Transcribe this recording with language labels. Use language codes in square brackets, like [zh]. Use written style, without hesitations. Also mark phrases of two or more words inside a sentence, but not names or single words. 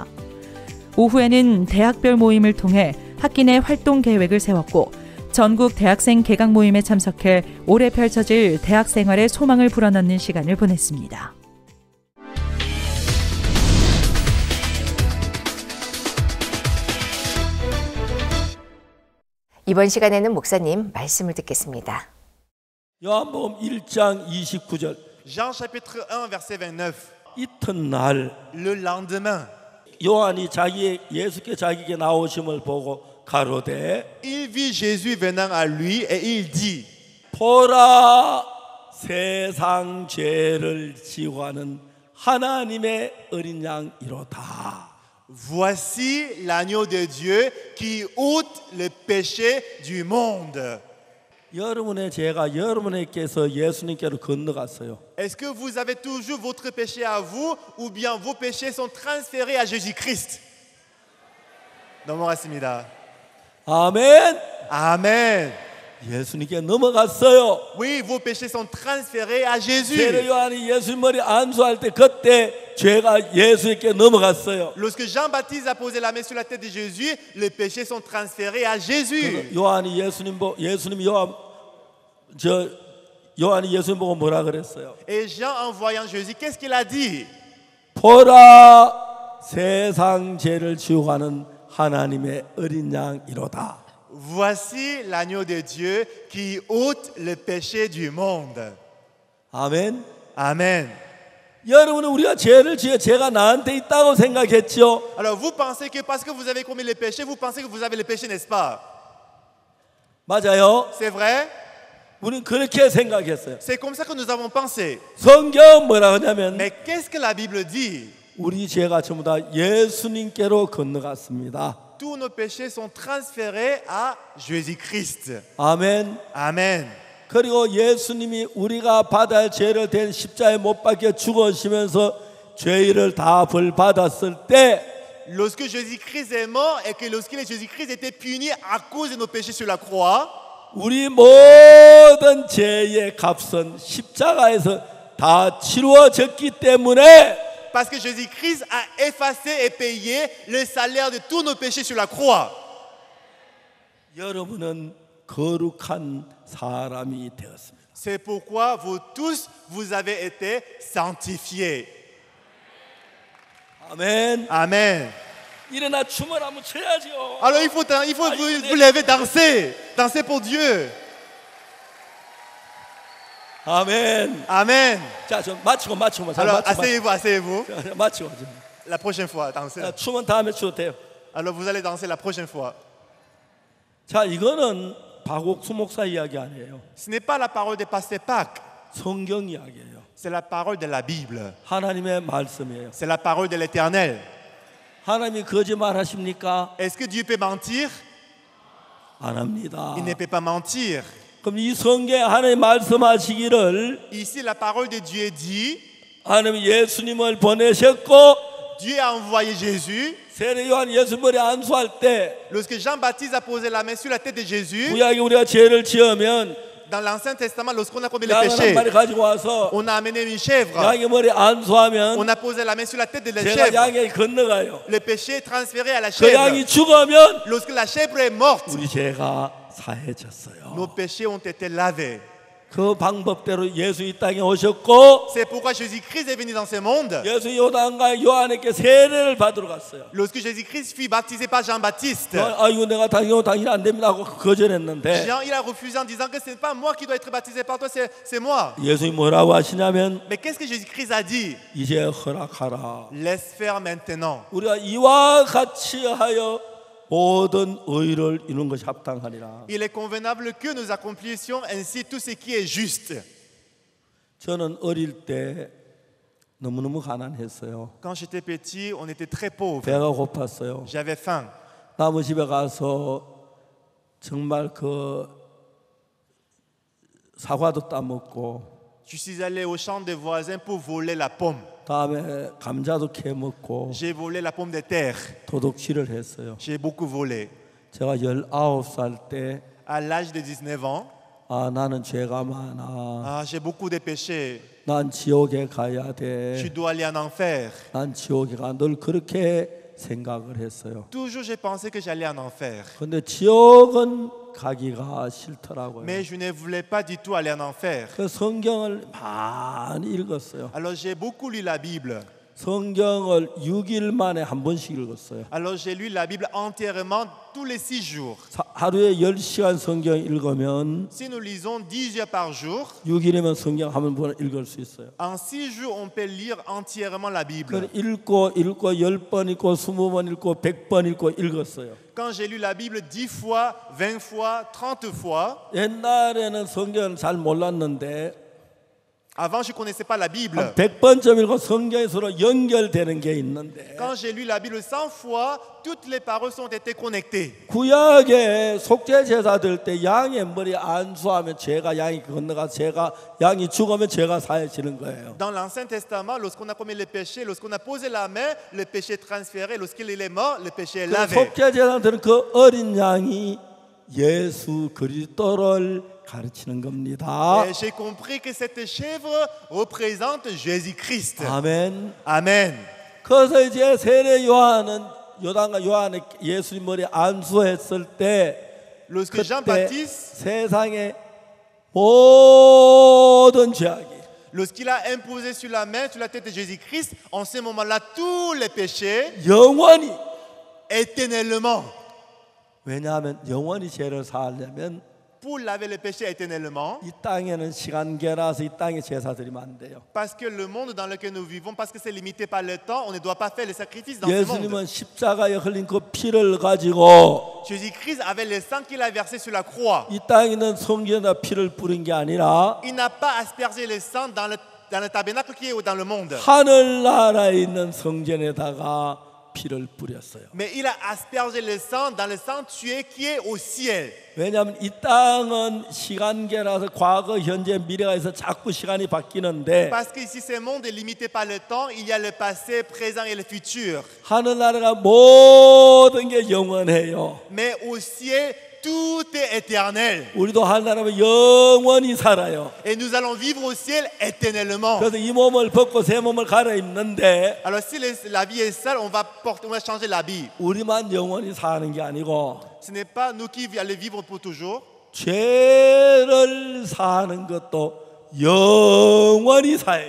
[ko] 오후에는 대학별 모임을 통해 학기 내 활동 계획을 세웠고, 전국 대학생 개강 모임에 참석해 올해 펼쳐질 대학 생활의 소망을 불어넣는 시간을 보냈습니다. 이번 시간에는 목사님 말씀을 듣겠습니다. 요한복음 1장 29절. [fr] Jean chapitre 1 verset 29. [ko] 이튿날 [fr] Le lendemain, [ko] 요한이 예수께 자기에게 나오심을 보고 가로되 [fr] il vit Jésus venant à lui et il dit: [ko] 보라, 세상 죄를 지고 하는 하나님의 어린 양이로다. [fr] Voici l'agneau de Dieu qui ôte le péché du monde. [ko] 여러분의 죄가 여러분에게서 예수님께로 건너갔어요. [fr] Est-ce que vous avez toujours votre péché à vous ou bien vos péchés sont transférés à Jésus-Christ? [ko] 넘어갔습니다. 아멘. [fr] Amen. [ko] 예수님께 넘어갔어요. [fr] Oui, vos péchés sont transférés à Jésus. [ko] 세례 요한이 예수님 머리 안수할 때 그때 죄가 예수님께 넘어갔어요. [fr] Lorsque Jean-Baptiste a posé la main sur la tête de Jésus, les péchés sont transférés à Jésus. [ko] 요한이 요한이 예수님 보고 뭐라 그랬어요? [fr] Et Jean, en voyant Jésus, qu'est-ce qu'il a dit? [ko] 보라 세상 죄를 지우가는 하나님의 어린 양이로다. [fr] Voici l'agneau de Dieu qui ôte le péché du monde. [ko] 아멘. [fr] Amen. [ko] 여러분은 우리가 죄가 나한테 있다고 생각했죠? [fr] Alors vous pensez que parce que vous avez commis le péché, vous pensez que vous avez le péché, n'est-ce pas? [ko] 맞아요. [fr] C'est vrai? [ko] 우리는 그렇게 생각했어요. [fr] C'est comme ça que nous avons pensé. [ko] 성경 뭐라 하냐면 [fr] Mais qu'est-ce que la Bible dit? [ko] 우리 죄가 전부 다 예수님께로 건너갔습니다. [fr] Tous nos péchés sont transférés à Jésus-Christ. [ko] 아멘. [fr] Amen. [ko] 그리고 예수님이 우리가 받아야 할 죄를 된 십자가에 못 박혀 죽으시면서 죄를 다 벌 받았을 때 [fr] Lorsque Jésus-Christ est mort et que lorsque Jésus-Christ était puni à cause de nos péchés sur la croix, [ko] 우리 모든 죄의 값은 십자가에서 다 치루어졌기 때문에 [fr] parce que Jésus-Christ a effacé et payé le salaire de tous nos péchés sur la croix. [ko] 여러분은 거룩한 사람이 되었습니다. [fr] C'est pourquoi vous tous, vous avez été sanctifiés. [ko] 아멘. [fr] Amen. [ko] 일어나 춤을 한번 춰야죠. [fr] Alors il faut vous lever, danser pour Dieu. [ko] 아멘. [fr] Amen. [ko] 자, 좀 맞추고. [fr] Alors asseyez-vous. [ko] 맞추고. [fr] La prochaine fois, dansez. [ko] 춤은 다음에 춰도 돼요. [fr] Alors vous allez danser la prochaine fois. [ko] 자, 이거는 박옥수 목사 이야기 아니에요. [fr] Ce n'est pas la parole de Pasteur Pâques, [ko] 성경 이야기예요. [fr] c'est la parole de la Bible. [ko] 하나님의 말씀이에요. [fr] C'est la parole de l'Éternel. [ko] 하나님이 거짓말하십니까? [fr] Est-ce que Dieu peut mentir? [ko] 안 합니다. [fr] Il ne peut pas mentir. [ko] 그럼 이 성경에 하나님 말씀하시기를 [fr] Ici, la parole de Dieu dit, [ko] 하나님이 예수님을 보내셨고 [fr] Dieu a envoyé Jésus. [ko] 세례 요한 예수 머리 안수할 때 [fr] Lorsque Jean-Baptiste a posé la main sur la tête de Jésus, [ko] 구약에 우리가 죄를 지으면 [fr] dans l'Ancien Testament, lorsqu'on a commis le [ko] 양 한 [fr] péché, [ko] 마리 가지고 와서 [fr] on a amené une chèvre. [ko] 양의 머리 안수하면 [fr] On a posé la main sur la tête de la [ko] 죄가 [fr] chèvre. [ko] 양에게 건너가요. [fr] Le péché est transféré à la [ko] 그 양이 [fr] chèvre. [ko] 죽으면 [fr] Lorsque la chèvre est morte, [ko] 우리 죄가 사해졌어요. [fr] nos péchés ont été lavés. [ko] 그 방법대로 예수 이 땅에 오셨고 [fr] C'est pourquoi Jésus-Christ est venu dans ce monde. [ko] 예수 요단강 요한에게 세례를 받으러 갔어요. [fr] Lorsque Jésus-Christ fut baptisé par Jean-Baptiste, [ko] 아이고 내가 당연히 안 됩니다 하고 거절했는데 [fr] Jean, il a refusé en disant que ce n'est pas moi qui dois être baptisé par toi, c'est moi. [ko] 예수님이 뭐라고 하시냐면 [fr] Mais qu'est-ce que Jésus-Christ a dit? [ko] 이제 허락하라. [fr] Laisse faire maintenant. [ko] 우리가 이와 같이 하여 모든 의를 이루는 것이 합당하니라. [fr] Il est convenable que nous accomplissions ainsi tout ce qui est juste. [ko] 저는 어릴 때 너무너무 가난했어요. [fr] Quand j'étais petit, on était très pauvres. [ko] 배가 고팠어요. [fr] J'avais faim. [ko] 나무 집에 가서 정말 그 사과도 따먹고 [fr] Je suis allé au champ des voisins pour voler la pomme. [ko] 다음에 감자도 캐먹고 [fr] J'ai volé la pomme de terre. [ko] 도둑질을 했어요. [fr] J'ai beaucoup volé. [ko] 제가 19살 때 [fr] À l'âge de 19 ans, [ko] 나는 죄가 많아. [fr] j'ai beaucoup de péchés. [ko] 난 지옥에 가야 [fr] Je [ko] 돼. [fr] dois aller en enfer. [ko] 난 지옥에 가. 늘 그렇게 생각을 했어요. [fr] Toujours, j'ai pensé que j'allais en enfer. [ko] 근데 지옥은 가기가 싫더라고요. [fr] Mais je ne voulais pas du tout aller en enfer. [ko] 그 성경을 많이 읽었어요. [fr] Alors, j'ai beaucoup lu la Bible. [ko] 성경을 6일 만에 한 번씩 읽었어요. [fr] Alors, j'ai lu la Bible entièrement tous les 6 jours. [ko] 하루에 10시간 성경 읽으면 [fr] Si nous lisons 10 heures par jour, [ko] 6일이면 성경 한 번 읽을 수 있어요. [fr] en 6 jours, on peut lire entièrement la Bible. [ko] 그걸 읽고 10번 읽고 20번 읽고 100번 읽고 읽었어요. [fr] Quand j'ai lu la Bible 10 fois, 20 fois, 30 fois, [ko] 옛날에는 성경을 잘 몰랐는데 [fr] Avant, je ne connaissais pas la Bible. [ko] 한 100번쯤 읽고 성경이 서로 연결되는 게 있는데 [fr] Quand j'ai lu la Bible 100 fois, toutes les paroles ont été connectées. [ko] 구약에 속죄 제사 들 때 양의 머리 안수하면 죄가 양이 건너가 죄가 양이 죽으면 죄가 사해지는 거예요. [fr] Dans l'Ancien Testament, lorsqu'on a commis le péché, lorsqu'on a posé la main, le péché est transféré. Lorsqu'il est mort, le péché est lavé. [ko] 속죄 제사들은 그 어린 양이 예수 그리스도를 가르치는 겁니다. [fr] Et j'ai compris que cette chèvre représente Jésus-Christ. [ko] 아멘. [fr] Amen. [ko] 그래서 이제 세례 요한은 요단과 요한의 예수님 머리에 안수했을 때 [fr] Lorsque [ko] 그때 [fr] Jean-Baptiste, [ko] 세상의 모든 죄악이 [fr] lorsqu'il a imposé sur la main, sur la tête de Jésus-Christ, en ce moment-là, tous les péchés, [ko] 영원히 [fr] éternellement, [ko] 왜냐하면 영원히 죄를 사하려면 [fr] pour laver les péchés éternellement, [ko] 이 땅에는 시간계라서 이 땅에 제사 드리면 안 돼요. [fr] parce que le monde dans lequel nous vivons, parce que c'est limité par le temps, on ne doit pas faire les sacrifices dans ce monde. [ko] 예수님은 십자가에 흘린 그 피를 가지고 [fr] Jésus-Christ avait le sang qu'il a versé sur la croix. [ko] 이 땅에 있는 성전에다 피를 뿌린 게 아니라 [fr] Il n'a pas aspergé le sang dans le tabernacle qui est dans le monde. [ko] 하늘나라에 있는 성전에다가 피를 뿌렸어요. [fr] Mais il a aspergé le sang dans le sanctuaire qui est au ciel. [ko] 왜냐하면 이 땅은 시간계라서 과거, 현재, 미래가 있어 자꾸 시간이 바뀌는데 [fr] Parce que ici, ce monde est limité par le temps. Il y a le passé, présent et le futur. [ko] 하늘나라가 모든 게 영원해요. [fr] Mais au ciel, tout est éternel. [ko] 우리도 하늘나라면 영원히 살아요. [fr] Et nous allons vivre au ciel éternellement. [ko] 그래서 이 몸을 벗고 새 몸을 갈아입는데 [fr] Alors si la vie est sale, on va changer l'habit. [ko] 우리만 영원히 사는 게 아니고 [fr] Ce n'est pas nous qui allons vivre pour toujours. [ko] 죄를 사는 것도 영원히 사야죠.